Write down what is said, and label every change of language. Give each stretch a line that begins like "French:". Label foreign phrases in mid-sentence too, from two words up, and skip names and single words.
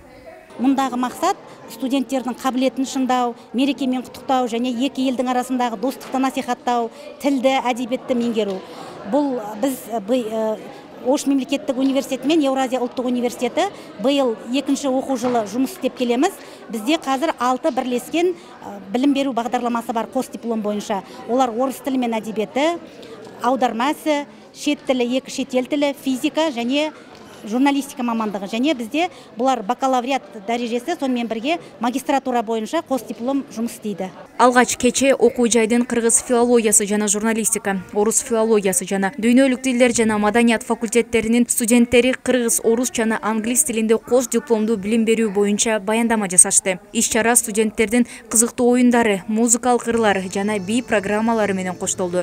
Kyrgyz: Мындагы максат студенттердин кабилетин шыңдоо, мерекемен куттуктоо және эки элдин арасындагы достукту насихаттоо, тилди, адебиятты меңгерүү.
Kazakh: Бул биз Ош мемлекеттик университети мен Евразия улуттук университети быйыл 2-ші окуу жылы жұмыс істеп келеміз. Бізде қазір 6 бірлескен білім беру бағдарламасы бар қос диплом бойынша. Олар орыс тілі мен әдебиеті, аудармасы, шет тілі, 2 шетел тілі, физика және журналистика мамандығы. Және бізде бұлар бакалавриат дәрежесі, сонымен бірге магистратура бойынша қос диплом жұмыс істейді.
Kyrgyz: Алгач кече окуу жайдын кыргыз филологиясы жана журналистика, орус филологиясы жана дүйнөлүк тилдер жана маданият факультеттеринин студенттери кыргыз, орус жана англис тилинде кош дипломдуу билим берүү боюнча баяндама жасашты. Иш-чара студенттердин кызыктуу оюндары, музыкалык ырлары жана би программалары менен коштолду.